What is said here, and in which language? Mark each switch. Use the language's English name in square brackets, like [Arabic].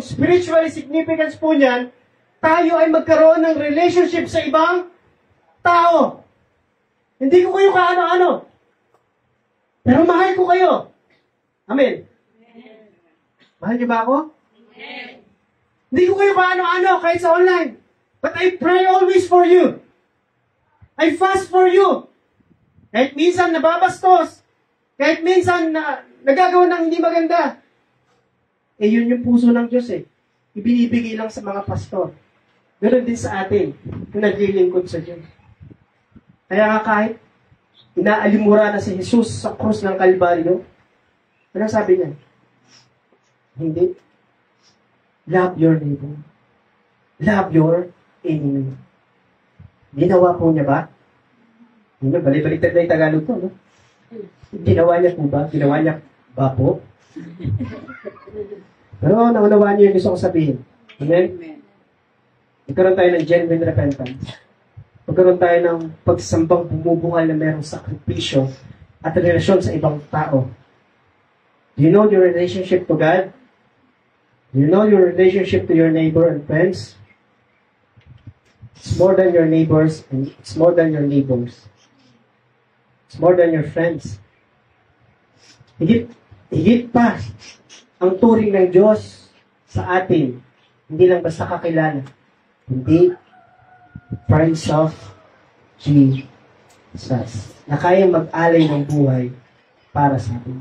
[English] Spiritually significance [Filipino] po niyan, tayo ay magkaroon ng relationship sa ibang tao. Hindi ko kayo kaano-ano. Pero mahal ko kayo. Amen. Mahal niyo ba ako? Hindi ko kayo kaano-ano kahit sa online. [English] But I pray always for you. I fast for you. [Filipino] Kahit minsan nababastos. Kahit minsan nagagawa ng hindi maganda. Yun yung puso ng Diyos eh. Ibinibigay lang sa mga pastor. Ganoon din sa atin. Yung naglilingkod sa Diyos. Kaya nga kahit inaalimura na si Jesus sa krus ng Kalbaryo, ano sabi niya? Hindi. [English] Love your neighbor. Love your enemy. [Filipino] Ginawa po niya ba? Hindi, balik-baliktad na yung Tagalog ko, no? Ginawa niya po ba? Ginawa niya ba po? Pero naunawaan niyo yung gusto kong sabihin. Amen? Magkaroon tayo ng [English] genuine repentance. [Filipino] Magkaroon tayo ng pagsambang bumubuhay na mayroong sakripisyo at relasyon sa ibang tao. [English] Do you know your relationship to God? Do you know your relationship to your neighbor and friends? It's more than your neighbors and it's more than your neighbors. It's more than your friends. [Filipino] Higit pa ang turing ng Diyos sa atin. Hindi lang basta kakilala. Hindi friends of Jesus. Na kayang mag-alay ng buhay para sa atin.